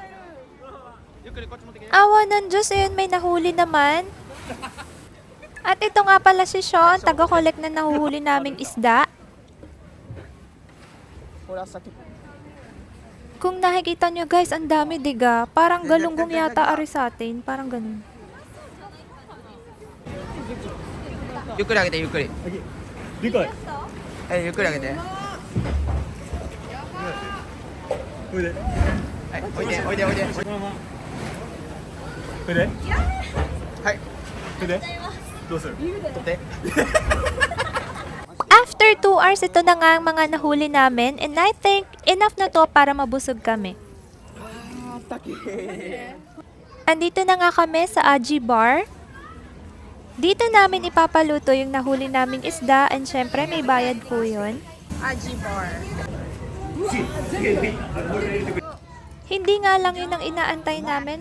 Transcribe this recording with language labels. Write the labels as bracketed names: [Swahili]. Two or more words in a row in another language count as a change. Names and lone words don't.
[Filipino] Awa ng Diyos, may nahuli naman. At ito nga pala si Sean, taga-collect na nahuhuli naming isda. Kung nakikita nyo guys, ang dami diga. Parang galunggong yata ari sa atin. Parang ganun. [Japanese] ゆっくり上げて、ゆっくり. Dikay. ゆっくり上げて. Oide. Oide. これではい。これでどうする取って。 [English] After 2 hours, [Filipino] ito na nga ang mga nahuli namin. [English] And I think enough [Filipino] na to para mabusog kami. Andito na nga kami sa Aji Bar. Dito namin ipapaluto yung nahuli naming isda and syempre may bayad po yun. Aji Bar. Hindi nga lang yun ang inaantay namin.